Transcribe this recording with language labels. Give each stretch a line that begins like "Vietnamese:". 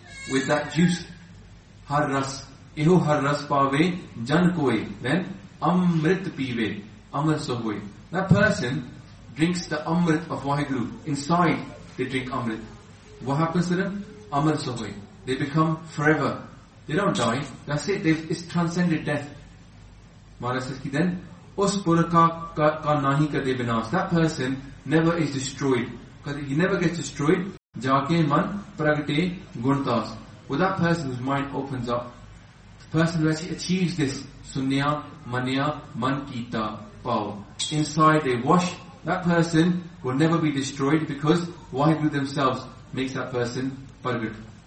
English: With that juice.
Punjabi: Har ras. Eho har ras paave jan koe.
English: Then, amrit piwe.
Punjabi: Amrit sohoe.
English: That person drinks the amrit of Wahiguru. Inside, they drink amrit. What happens to them?
Punjabi: Amrit sohoe.
English: They become forever. They don't die. That's it. It's transcended death. Maharaj says,
Punjabi: ਕਿ then, ਉਸ ਪੁਰਖ ਕਾ ਨਾਹੀ ਕਦੇ ਬਿਨਾਸ.
English: That person never is destroyed. Because he never gets destroyed.
Punjabi: Jaake man pragate guntas.
English: Well, that person whose mind opens up, the person who actually achieves this,
Punjabi: sunya manya man kita pao.
English: Inside they wash, that person will never be destroyed because Wahiguru themselves makes that person pragate.